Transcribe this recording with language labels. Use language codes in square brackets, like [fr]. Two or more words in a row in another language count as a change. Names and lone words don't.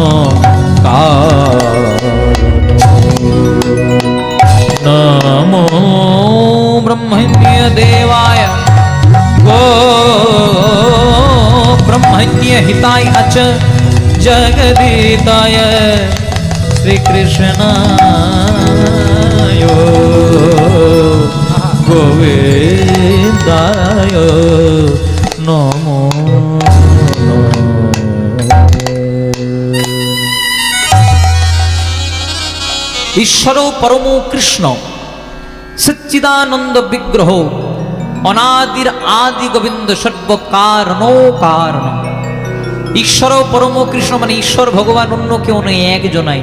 [sa] नमो ब्रह्मण्य देवाय गो ब्रह्मण्य हिताय अच जगदीताय श्री कृष्णाय गोविंदाय नमो नमः। ঈশ্বর পরম কৃষ্ণ সচ্চিদানন্দ বিগ্রহ অনাদির আদি গোবিন্দ সর্বকারণ কারণ। ঈশ্বর পরম কৃষ্ণ [bn] মানে ঈশ্বর ভগবান, অন্য কেউ নেই, একজনাই।